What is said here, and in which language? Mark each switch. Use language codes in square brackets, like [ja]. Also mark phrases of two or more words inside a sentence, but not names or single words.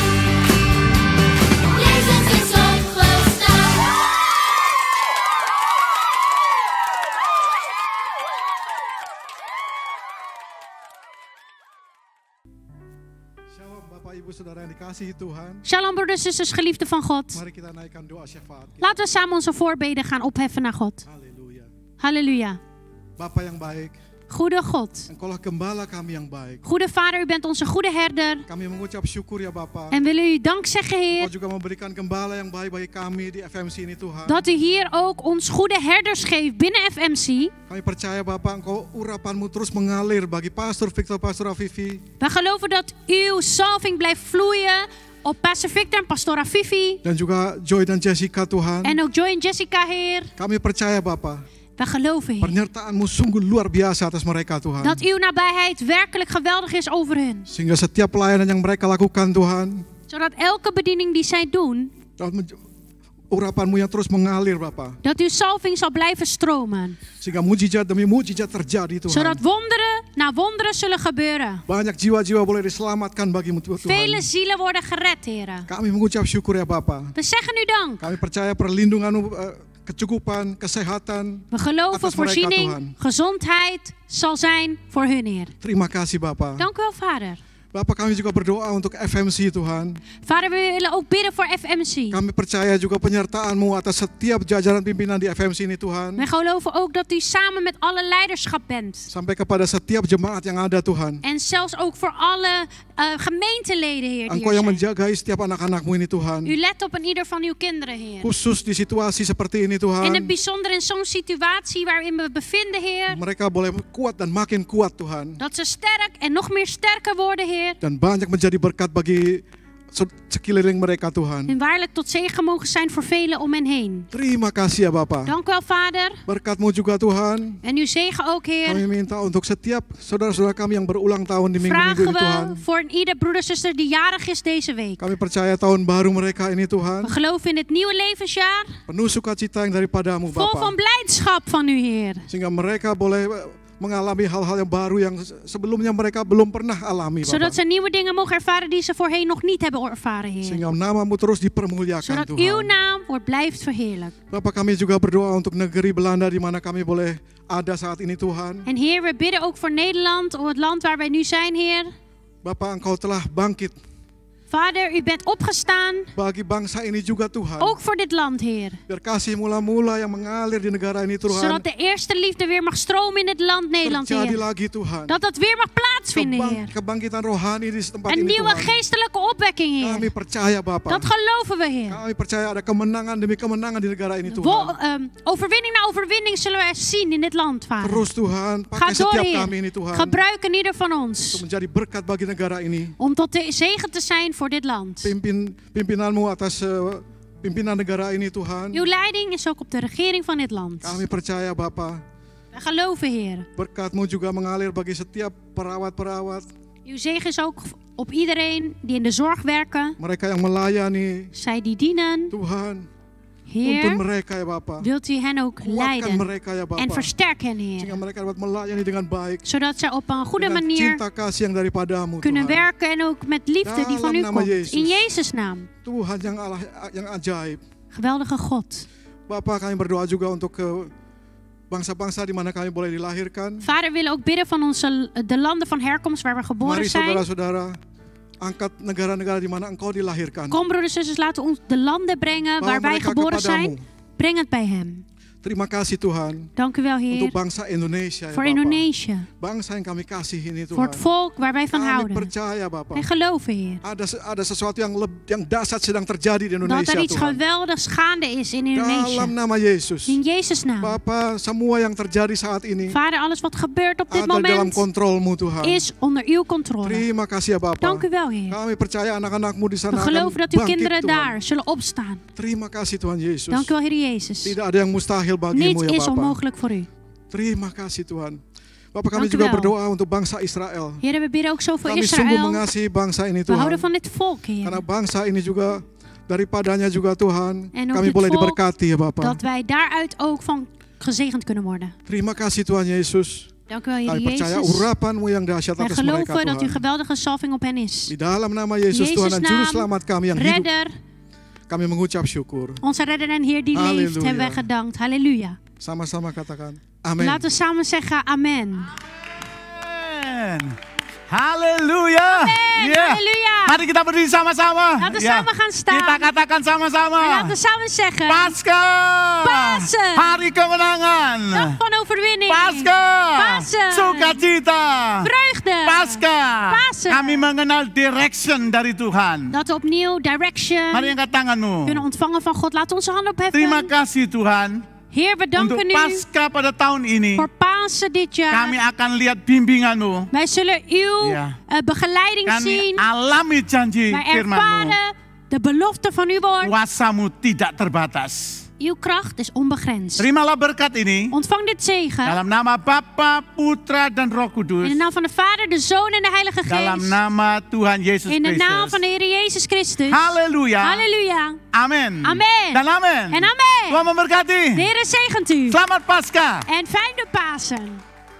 [nl] Jezus is opgestaan. [id] Shalom Bapak Ibu Saudara yang dikasihi Tuhan. [nl] Shalom broeders en zusters, geliefde van God. [id] Mari kita naikkan doa syafaat. [nl] Laten we samen onze voorbeden gaan opheffen naar God. [id] Haleluya. [nl] Halleluja. [id] Bapa yang baik, [nl] Goede God. [id] Engkaulah gembala kami yang baik. [nl] Goede Vader, u bent onze goede herder. [id] Kami mengucap syukur ya Bapa. [nl] En willen u dank zeggen, [id] Engkau [nl] Heer, [id] juga memberikan gembala yang baik bagi kami di FMC ini Tuhan. [nl] dat u hier ook ons goede herders geeft binnen FMC. [id] Kami percaya Bapa, Engkau urapanmu terus mengalir bagi Pastor Victor, Pastor Afifi. [nl] We geloven dat uw salving blijft vloeien op Pastor Victor en Pastor Afifi. [id] Dan juga Joy dan Jessica Tuhan. [nl] En ook Joy en Jessica, Heer. [id] Kami percaya Bapa, [nl] We geloven, Heer, [id] penyertaan-Mu sungguh luar biasa atas mereka Tuhan. [nl] dat uw nabijheid werkelijk geweldig is over hen. [id] Sehingga setiap pelayanan yang mereka lakukan Tuhan, [nl] Zodat elke bediening die zij doen, [id] urapan-Mu yang terus mengalir Bapa. [nl] dat uw salving zal blijven stromen. [id] Sehingga mujizat demi mujizat terjadi Tuhan. [nl] Zodat wonderen na wonderen zullen gebeuren. [id] Banyak jiwa-jiwa boleh diselamatkan bagi-Mu Tuhan. [nl] Vele zielen worden gered, Heer. [id] Kami mengucap syukur ya Bapa. [nl] We zeggen u dank. [id] Kami percaya perlindungan-Mu, kecukupan, kesehatan [nl] We geloven [id] atas mereka [nl] voorziening, [id] Tuhan. [nl] gezondheid zal zijn voor hun, Heer. [id] Terima kasih Bapa. [nl] Dank u wel, Vader. [id] Bapak, kami juga berdoa untuk FMC Tuhan. [nl] Vader, we willen ook bidden voor FMC. [id] Kami percaya juga penyertaan-Mu atas setiap jajaran pimpinan di FMC ini Tuhan. [nl] We geloven ook dat u samen met alle leiderschap bent. [id] Sampai kepada setiap jemaat yang ada Tuhan. [nl] En zelfs ook voor alle gemeenteleden, Heer. Die [id] Engkau [nl] er [id] yang [nl] zijn. [id] menjagai setiap anak-anak-Mu ini Tuhan. [nl] U let op een ieder van uw kinderen, Heer. [id] Khusus di situasi seperti ini [nl] In [id] Tuhan. [nl] het bijzonder in zo'n situatie waarin we bevinden, Heer. [id] Mereka boleh kuat dan makin kuat Tuhan. [nl] Dat ze sterk en nog meer sterker worden, Heer. [id] Dan banyak menjadi berkat bagi sekeliling mereka Tuhan. [nl] En waarlijk tot zegen mogen zijn voor velen om hen heen. [id] Terima kasih ya Bapa. [nl] Dank u wel, Vader. [id] Berkat-Mu juga Tuhan. [nl] En uw zegen ook, [id] Kami [nl] Heer. [id] minta untuk setiap saudara-saudara kami yang berulang tahun di minggu-minggu [nl] Vragen [id] ini Tuhan. [nl] we voor ieder broeder, zuster die jarig is deze week. [id] Kami percaya tahun baru mereka ini Tuhan. [nl] We geloven in het nieuwe levensjaar. [id] Penuh sukacita yang daripadamu [nl] Vol van [id] Bapa. [nl] blijdschap van u, Heer. [id] Sehingga mereka boleh mengalami hal-hal yang baru yang sebelumnya mereka belum pernah alami Bapa. [nl] Zodat ze nieuwe dingen mogen ervaren die ze voorheen nog niet hebben ervaren, Heer. [id] Sehingga nama-Mu terus dipermuliakan [nl] Zodat uw [id] Tuhan. [nl] naam wordt blijft verheerlijk. [id] Bapak, kami juga berdoa untuk negeri Belanda di mana kami boleh ada saat ini Tuhan. [nl] En Heer, we bidden ook voor Nederland, het land waar wij nu zijn, Heer. [id] Bapak, Engkau telah bangkit [nl] Vader, u bent opgestaan, [id] bagi bangsa ini juga Tuhan. [nl] ook voor dit land, Heer. [id] Biar kasih mula-mula yang mengalir di negara ini Tuhan. [nl] Zodat de eerste liefde weer mag stromen in het land Nederland, [id] Terjadi [nl] Heer. [id] lagi Tuhan. [nl] Dat dat weer mag plaatsvinden, Heer. [id] Kebangkitan rohani di tempat [nl] Een [id] ini [nl] nieuwe [id] Tuhan. [nl] geestelijke opwekking, [id] Kami [nl] Heer. [id] percaya Bapak. [nl] Dat geloven we, Heer. [id] Kami percaya ada kemenangan demi kemenangan di negara ini Tuhan. [nl] Overwinning na overwinning zullen we zien in dit land, Vader. [id] Terus Tuhan, [nl] Ga [id] pakai [nl] door, [id] setiap [nl] Heer. [id] kami ini Tuhan. [nl] Gebruik een ieder van [id] Untuk [nl] ons [id] menjadi berkat bagi negara ini. [nl] om tot de zegen te zijn voor dit land. [id] Pimpinanmu atas pimpinan negara ini Tuhan. [nl] Uw leiding is ook op de regering van dit land. [id] Kami percaya Bapa. [nl] We geloven, Heer. [id] Berkat-Mu juga mengalir bagi setiap perawat-perawat. [nl] Uw zegen is ook op iedereen die in de zorg werken. [id] Mereka yang melayani. [nl] Zij die dienen. [id] Tuhan, [nl] Heer, [id] tuntun mereka ya Bapa. [nl] wilt u hen ook [id] Kuatkan [nl] leiden [id] mereka ya Bapa. [nl] en versterk hen, [id] Sehingga [nl] Heer. [id] mereka dapat melayani dengan baik. [nl] Zodat zij op een goede [id] Dengan [nl] manier [id] cinta kasih yang daripadamu [nl] kunnen [id] Tuhan. [nl] werken en ook met liefde die van u [id] Dalam nama [nl] komt. [id] Yesus. [nl] In Jezus' naam. [id] Tuhan yang ajaib. [nl] Geweldige God. [id] Bapak, kami berdoa juga untuk bangsa-bangsa di mana kami boleh dilahirkan. [nl] Vader, we willen ook bidden van de landen van herkomst waar we geboren [id] Mari [nl] zijn. [id] saudara-saudara, angkat negara-negara di mana engkau dilahirkan. [nl] Kom, broeders en zusters, laten we ons de landen brengen [id] Bawa [nl] waar wij [id] mereka [nl] geboren [id] kepadamu. [nl] zijn. Breng het bij hem. [id] Terima kasih Tuhan [nl] Dank u wel, Heer. [id] untuk bangsa Indonesia ya [nl] Voor [id] Bapa. [nl] Indonesië. [id] Bangsa yang kami kasih ini [nl] Voor [id] Tuhan. [nl] het volk waar wij van [id] Kami [nl] houden. [id] percaya Bapa. [nl] Wij geloven, Heer. [id] Ada sesuatu yang dahsyat sedang terjadi di [nl] Dat [id] Indonesia [nl] er iets [id] Tuhan. [nl] geweldigs gaande is in [id] Dalam [nl] Indonesië. [id] nama Yesus. [nl] In Jezus' naam. [id] Bapa, semua yang terjadi saat ini [nl] Vader, alles wat gebeurt op dit [id] ada dalam [nl] moment [id] kontrolmu Tuhan. [nl] is onder uw controle. [id] Terima kasih ya Bapa. [nl] Dank u wel, Heer. [id] Kami percaya anak-anakmu di [nl] We [id] sana akan [nl] geloven dat uw [id] bangkit [nl] kinderen [id] Tuhan. [nl] daar zullen opstaan. [id] Terima kasih Tuhan Yesus. [nl] Dank u wel, Heer Jezus. [id] Tidak ada yang mustahil bagimu [nl] Niets [id] ya [nl] is [id] Bapa. [nl] onmogelijk voor u. [id] Terima kasih Tuhan. Bapak, kami [nl] Dank u [id] juga [nl] wel. [id] berdoa untuk bangsa Israel. [nl] Heer, we bidden ook zo voor [id] Kami sungguh [nl] Israël. [id] mengasihi bangsa ini [nl] We [id] Tuhan. [nl] houden van dit volk, [id] Karena [nl] Heer. [id] bangsa ini juga daripadanya juga Tuhan. [nl] En ook [id] Kami [nl] dit [id] boleh [nl] volk, [id] diberkati ya Bapa. [nl] Dat wij daaruit ook van gezegend kunnen worden. [id] Terima kasih Tuhan Yesus. [nl] Dank u wel, Heer [id] Kami percaya [nl] Jezus. [id] urapanmu yang dahsyat [nl] Wij [id] atas mereka [nl] geloven dat uw [id] Tuhan. [nl] geweldige salving op hen is. [id] Di dalam nama Yesus Tuhan dan [nl] Jezus' [id] Juru [nl] naam, [id] Selamat kami yang hidup. [nl] Redder, [id] Kami mengucap syukur. [nl] onze redder en Heer die [id] Halleluja. [nl] leeft, hebben wij gedankt. [id] Halleluja. Sama-sama katakan. Amin. [nl] Laten we samen zeggen amen. Amen. Halleluja. Amen. [id] Ya. Halleluja. Mari kita berdiri sama-sama. [nl] Laten we [id] Ya. [nl] samen gaan staan. [id] Kita katakan [nl] En [id] sama-sama. [nl] laten we samen zeggen. [id] Paskah. [nl] Pasen. [id] Hari kemenangan. [nl] Dag van overwinning. [id] Paskah. [nl] Pasen. [id] Sukacita. [nl] Vreugde. [id] Paskah. [nl] Pasen. [id] Kami mengenal direction dari Tuhan. [nl] Dat we opnieuw direction [id] Mari angkat tanganmu. [nl] kunnen ontvangen van God. Laat onze handen [id] Terima [nl] opheffen. [id] kasih Tuhan. [nl] Heer, we [id] Untuk [nl] danken u [id] Paskah pada tahun ini. [nl] voor Pasen dit [id] Kami [nl] jaar. [id] akan lihat bimbinganmu. [nl] Wij zullen uw Ja. begeleiding [id] Kami [nl] zien. [id] alami janji [nl] Wij [id] firman-Mu. [nl] ervaren de belofte van uw woord. [id] Kuasamu tidak terbatas. [nl] Uw kracht is onbegrensd. [id] Terimalah berkat ini [nl] Ontvang dit zegen. [id] dalam nama Bapa, Putra, dan Roh [nl] In [id] Kudus. [nl] de naam van de Vader, de Zoon en de Heilige [id] Dalam [nl] Geest. [id] nama Tuhan Yesus [nl] In de naam van de [id] Kristus. [nl] Heer Jezus Christus. [id] Halleluja. [nl] Halleluja. [id] Amin. [nl] Amen. [id] Dan amin. [nl] En amen. [id] Tuhan memberkati. [nl] De Heer zegent u. [id] Selamat Paskah. [nl] En fijne Pasen.